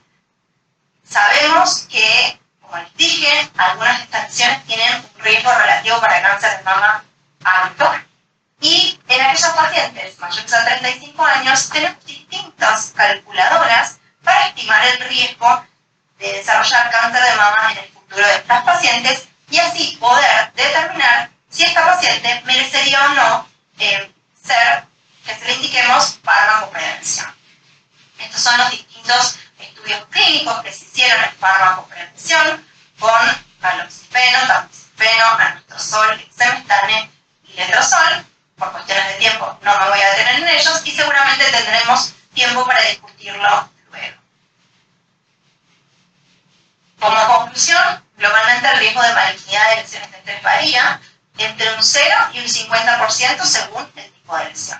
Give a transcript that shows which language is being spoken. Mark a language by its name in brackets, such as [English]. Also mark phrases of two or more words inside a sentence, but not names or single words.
[Spanish] Sabemos que, como les dije, algunas de estas lesiones tienen un riesgo relativo para cáncer de mama alto, y en aquellos pacientes mayores a 35 años tenemos distintas calculadoras para estimar el riesgo de desarrollar cáncer de mama en el futuro de estas pacientes y así poder determinar si esta paciente merecería o no que se le indiquemos farmacoprevención. Estos son los distintos estudios clínicos que se hicieron en farmacoprevención con caloxifeno, tamoxifeno, anastrozol, exemestane y letrozol. Por cuestiones de tiempo no me voy a detener en ellos y seguramente tendremos tiempo para discutirlo luego. Como conclusión, globalmente el riesgo de malignidad de lesiones de estrés varía entre un 0 y un 50% según el tipo de lesión.